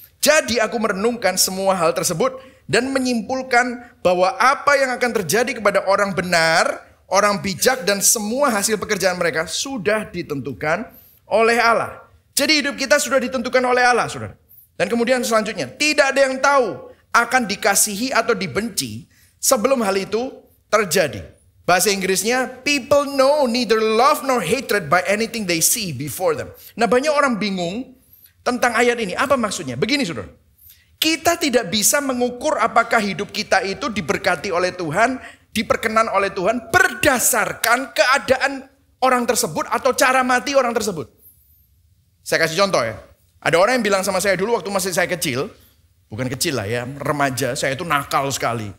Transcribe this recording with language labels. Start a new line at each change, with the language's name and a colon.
Indonesian: Jadi aku merenungkan semua hal tersebut dan menyimpulkan bahwa apa yang akan terjadi kepada orang benar, orang bijak dan semua hasil pekerjaan mereka sudah ditentukan oleh Allah. Jadi hidup kita sudah ditentukan oleh Allah, saudara. Dan kemudian selanjutnya, tidak ada yang tahu akan dikasihi atau dibenci sebelum hal itu terjadi. Bahasa Inggrisnya,
English: people know neither love nor hatred by anything they see before them.
Indonesian: Nah banyak orang bingung tentang ayat ini, apa maksudnya? Begini saudara, kita tidak bisa mengukur apakah hidup kita itu diberkati oleh Tuhan, diperkenan oleh Tuhan berdasarkan keadaan orang tersebut atau cara mati orang tersebut. Saya kasih contoh ya, ada orang yang bilang sama saya dulu waktu masih saya kecil, bukan kecil lah ya, remaja, saya itu nakal sekali.